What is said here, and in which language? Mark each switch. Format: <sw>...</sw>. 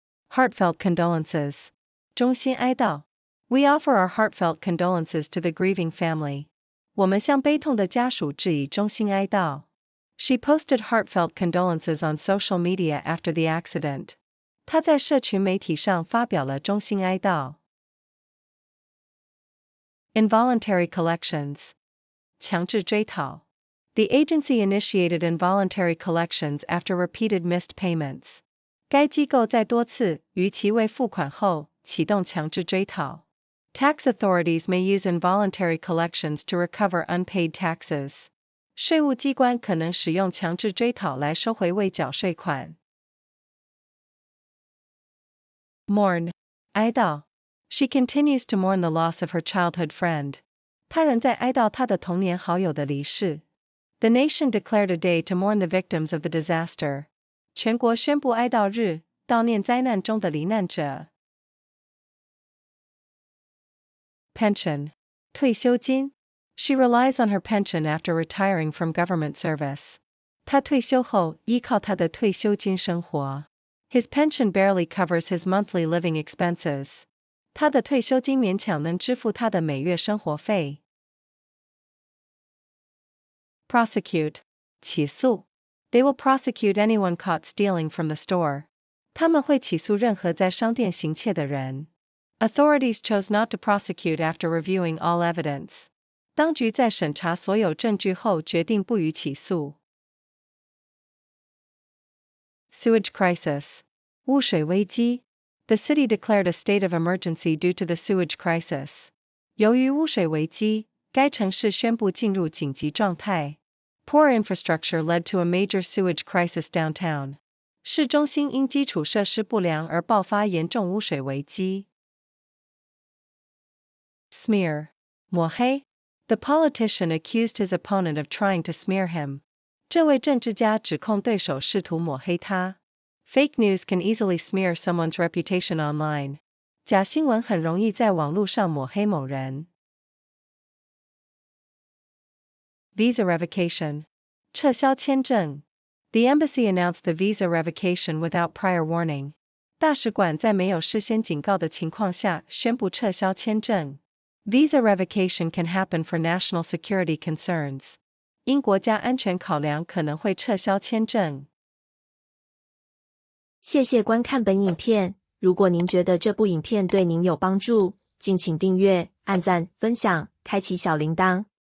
<en>Heartfelt condolences. 衷心哀悼。 We offer our heartfelt condolences to the grieving family.</en> <zh>我们向悲痛的家属致以衷心哀悼。</zh> <en>She posted heartfelt condolences on social media after the accident.</en> <zh>她在社群媒体上发表了衷心哀悼。</zh> <en>Involuntary collections.</en> <zh>强制追讨。</zh> <en>The agency initiated involuntary collections after repeated missed payments.</en> <zh>该机构在多次逾期未付款后启动强制追讨。</zh> <en>Tax authorities may use involuntary collections to recover unpaid taxes.</en> <zh>税务机关可能使用强制追讨来收回未缴税款。</zh> <en>Mourn. 哀悼。 She continues to mourn the loss of her childhood friend.</en> <zh>她仍在哀悼她的童年好友的离世。</zh> <en>The nation declared a day to mourn the victims of the disaster.</en> <zh>全国宣布哀悼日，悼念灾难中的罹难者。</zh> <en>Pension. 退休金。 She relies on her pension after retiring from government service.</en> <zh>她退休后依靠她的退休金生活。</zh> <en>His pension barely covers his monthly living expenses.</en> <zh>他的退休金勉强能支付他的每月生活费。</zh> <en>Prosecute. 起诉。 They will prosecute anyone caught stealing from the store.</en> <zh>他们会起诉任何在商店行窃的人。</zh> <en>Authorities chose not to prosecute after reviewing all evidence.</en> <zh>当局在审查所有证据后决定不予起诉。</zh> <en>Sewage crisis. 污水危机。 The city declared a state of emergency due to the sewage crisis.</en> <zh>由于污水危机，该城市宣布进入紧急状态。</zh> <en>Poor infrastructure led to a major sewage crisis downtown.</en> <zh>市中心因基础设施不良而爆发严重污水危机。</zh> <en>Smear. 抹黑。 The politician accused his opponent of trying to smear him.</en> <zh>这位政治家指控对手试图抹黑他。</zh> <en>Fake news can easily smear someone's reputation online.</en> <zh>假新闻很容易在网络上抹黑某人。</zh> <en>Visa revocation. 撤销签证。 The embassy announced the visa revocation without prior warning.</en> <zh>大使馆在没有事先警告的情况下宣布撤销签证。</zh> <en>Visa revocation can happen for national security concerns.</en> <zh>因国家安全考量可能会撤销签证。谢谢观看本影片，如果您觉得这部影片对您有帮助，敬请订阅、按赞、分享、开启小铃铛。</zh>